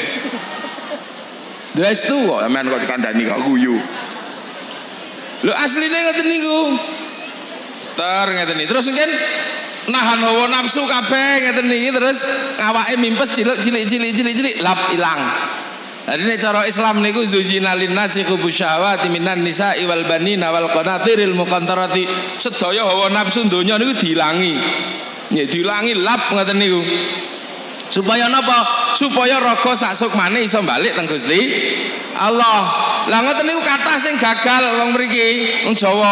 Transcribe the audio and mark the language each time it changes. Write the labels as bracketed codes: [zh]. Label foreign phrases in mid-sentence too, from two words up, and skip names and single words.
[jv] Wis tu kok sampean kok dikandani kok guyu. Lho asline ngoten niku. Ngeten iki. Terus mungkin nahan hawa nafsu kabeh ngeten niki terus awake mimpes cilik lap ilang. Jadi nek cara Islam niku [ar] زين للناس حب الشهوات من النساء والبنين والقناطير المقنطرة. [jv] Sedaya hawa nafsu donya niku diilangi. Nggih diilangi lap ngoten niku. Supaya napa? Supaya raga sasuk maneh iso balik teng Gusti Allah. Lah ngoten niku kathah sing gagal wong mriki, wong Jawa.